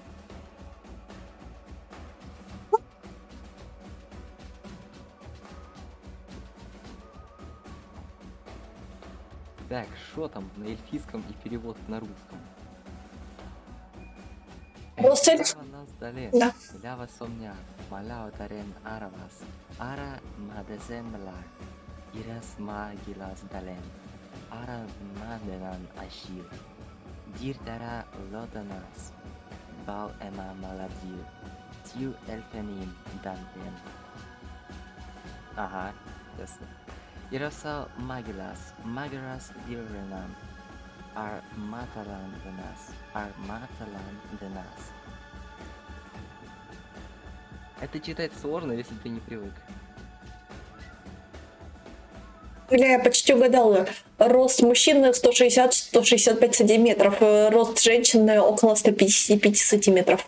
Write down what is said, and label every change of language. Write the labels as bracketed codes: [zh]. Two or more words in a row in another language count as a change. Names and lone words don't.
[ru] Так, что там на эльфийском и перевод на русском? Просто... Да. Лява сомня, маляо тарен аравас, ара мадезен мла, ирас магилас дален, ара маденан ашир, диртара лотанас, бал эма маладир, тил эльфеним дантен. Ага, ясно. Ирасал магилас, магирас дирренам, ар маталан денас. Это читать сложно, если ты не привык. Бля, я почти угадала. Рост мужчины 160-165 сантиметров. Рост женщины около 155 сантиметров.